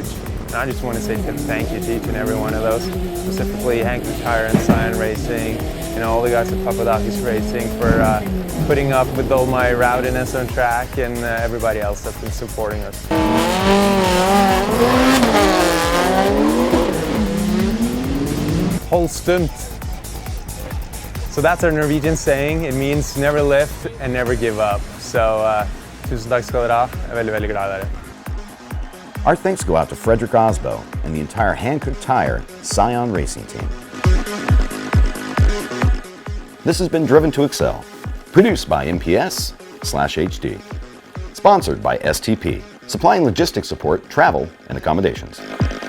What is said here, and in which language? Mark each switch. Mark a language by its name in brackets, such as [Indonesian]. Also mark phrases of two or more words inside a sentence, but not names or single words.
[English] And I just want to say thank you to each and every one of those, specifically Hankook Tire and Scion Racing, you know, all the guys at Papadakis Racing for putting up with all my rowdiness on track, and everybody else that's been supporting us. Whole stunt. So that's our Norwegian saying. It means never lift and never give up. [Norwegian] So tusen takk skal dere ha. Jeg er veldig, veldig glad i dere. [English] Our thanks go out to Fredrik Aasbo and the entire Hankook Tire Scion Racing team. This has been Driven to Excel, produced by MPS/HD, sponsored by STP, supplying logistics support, travel, and accommodations.